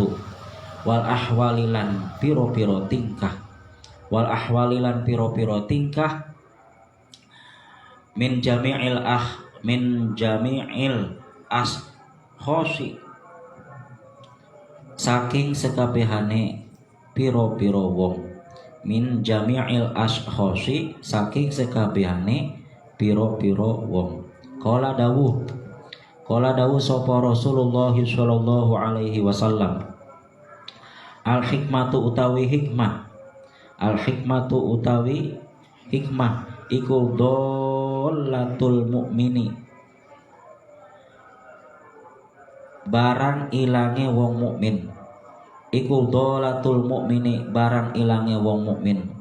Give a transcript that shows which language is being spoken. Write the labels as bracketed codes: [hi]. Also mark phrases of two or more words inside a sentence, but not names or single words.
[ar] Wal ahwalilan [jv] piro-piro tingkah, [ar] wal ahwalilan [jv] piro-piro tingkah [ar] min jami'il ashhosi [jv] saking sekabehane piro-piro wong, [ar] min jami'il ashhosi [jv] saking sekabehane piro-piro wong. Kala dawuh sapa Rasulullah [ar] sallallahu alaihi wasallam, al hikmatu [jv] utawi hikmah, [ar] al hikmatu [jv] utawi hikmah iku [ar] dholatul mukmini [jv] barang ilange wong mukmin, iku [ar] dholatul mukmini [jv] barang ilange wong mukmin.